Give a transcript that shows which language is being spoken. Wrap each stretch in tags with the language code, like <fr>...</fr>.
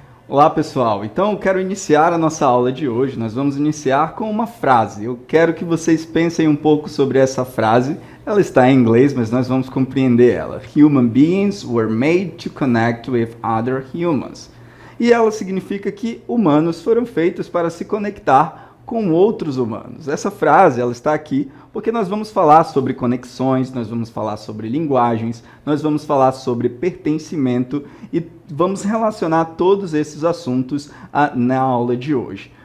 <pt>Olá pessoal, então eu quero iniciar a nossa aula de hoje. Nós vamos iniciar com uma frase. Eu quero que vocês pensem um pouco sobre essa frase. Ela está em inglês, mas nós vamos compreender ela.</pt> <en>Human beings were made to connect with other humans.</en> <pt>E ela significa que humanos foram feitos para se conectar com outros humanos. Essa frase, ela está aqui porque nós vamos falar sobre conexões, nós vamos falar sobre linguagens, nós vamos falar sobre pertencimento e vamos relacionar todos esses assuntos na aula de hoje.</pt>